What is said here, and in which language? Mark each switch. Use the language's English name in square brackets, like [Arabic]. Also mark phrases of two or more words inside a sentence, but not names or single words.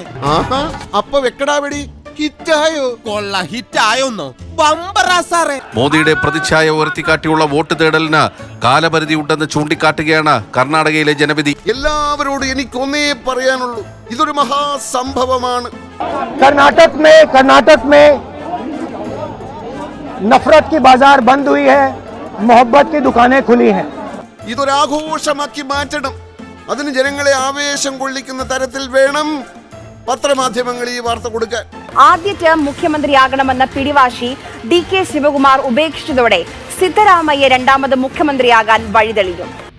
[Malayalam] അപ്പൊ വെക്കടാവടി ഹിറ്റായോ? കൊള്ള ഹിറ്റായോന്നോ? ബമ്പറാ സാറേ. മോദിയുടെ പ്രതിച്ഛായ ഉയർത്തിക്കാട്ടിയുള്ള വോട്ട് തേടലിന് കാലപരിധി ഉണ്ടെന്ന് ചൂണ്ടിക്കാട്ടുകയാണ് കർണാടകയിലെ ജനവിധി. എല്ലാവരോടും എനിക്കൊന്നേ പറയാനുള്ളൂ, ഇതൊരു മഹാസംഭവമാണ്. [Hindi] कर्नाटक में नफरत की बाजार बंद हुई है, मोहब्बत की दुकानें खुली हैं. [Malayalam] ഇതൊരാഘോഷമാക്കി മാറ്റണം. അതിന് ജനങ്ങളെ ആവേശം കൊള്ളിക്കുന്ന തരത്തിൽ വേണം പത്രമാധ്യമങ്ങൾ ഈ വാർത്ത കൊടുക്കാൻ. ആദ്യ ടേം മുഖ്യമന്ത്രിയാകണമെന്ന പിടിവാശി DK ശിവകുമാർ ഉപേക്ഷിച്ചതോടെ സിദ്ധരാമയ്യ രണ്ടാമത് മുഖ്യമന്ത്രിയാകാൻ വഴിതെളിയും.